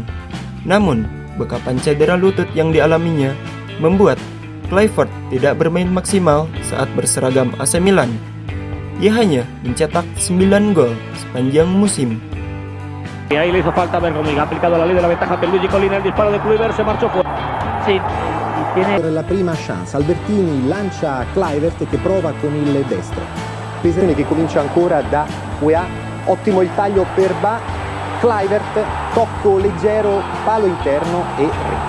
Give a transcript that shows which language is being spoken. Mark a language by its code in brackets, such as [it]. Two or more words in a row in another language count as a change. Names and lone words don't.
[id] Namun, bekapan cedera lutut yang dialaminya membuat Kluivert tidak bermain maksimal saat berseragam AC Milan. Ia hanya mencetak 9 gol sepanjang musim. [es] Y ahí le hizo falta Bergomi, ha aplicado la ley de la ventaja per Luigi Collina, el disparo de Kluivert se marchó fuera. Sí. [it] Per la prima chance, Albertini lancia Kluivert che prova con il destro. Pesini che comincia ancora da UEA, ottimo il taglio per Ba, Kluivert, tocco leggero, palo interno e rete.